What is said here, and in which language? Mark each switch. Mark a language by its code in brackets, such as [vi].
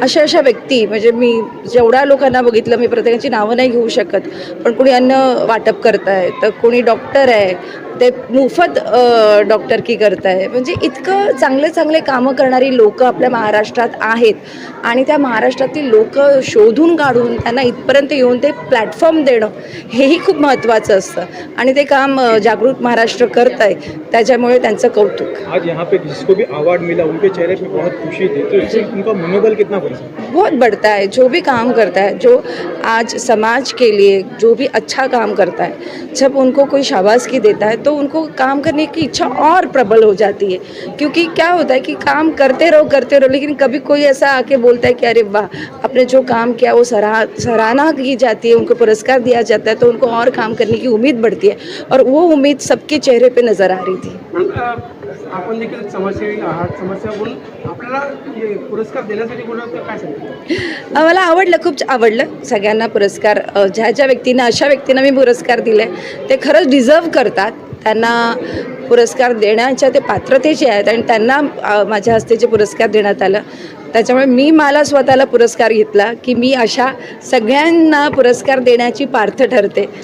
[mr] अशा व्यक्ती म्हणजे मी जेवढ्या लोकांना बघितलं, मी प्रत्येकाची नावं नाही घेऊ शकत, पण कोणी अन्न वाटप करत आहे, तर कोणी डॉक्टर आहे, ते मोफत डॉक्टरकी करत आहे. म्हणजे इतकं चांगले कामं करणारी लोकं आपल्या महाराष्ट्रात आहेत आणि त्या महाराष्ट्रातील लोक शोधून काढून त्यांना इथपर्यंत येऊन ते प्लॅटफॉर्म देणं, हेही खूप महत्त्वाचं असतं आणि ते काम जागृत महाराष्ट्र करत आहे. त्याच्यामुळे त्यांचं कौतुक. [hi] आज यहाँ पे जिसको भी अवार्ड मिला उनके चेहरे पे बहुत खुशी थी, तो इससे उनका मनोबल कितना बढ़ा? बहुत बढ़ता है. जो भी काम करता है, जो आज समाज के लिए जो भी अच्छा काम करता है, जब उनको कोई शाबाशी देता है तो उनको काम करने की इच्छा और प्रबल हो जाती है. क्योंकि क्या होता है कि काम करते रहो, लेकिन कभी कोई ऐसा आके बोलता है कि अरे वाह, आपने जो काम किया वो सराहना की जाती है, उनको पुरस्कार दिया जाता है, तो उनको और काम करने की उम्मीद बढ़ती है. और वो उम्मीद सबके चेहरे पे नज़र आ रही थी. [mr] आपण देखील समाजसेवी आहात, समाजसेवा बोलून आपल्याला हे पुरस्कार देण्यासाठी कोणाला काय सांगितलं? मला आवडलं, खूप आवडलं. सगळ्यांना पुरस्कार ज्या व्यक्तींना, अशा व्यक्तींना मी पुरस्कार दिले, ते खरंच डिझर्व करतात. त्यांना पुरस्कार देण्याच्या ते पात्रतेचे आहेत आणि त्यांना माझ्या हस्ते जे पुरस्कार देण्यात आलं, त्याच्यामुळे मला स्वतःला पुरस्कार घेतला की मी अशा सगळ्यांना पुरस्कार देण्याची पार्थ ठरते.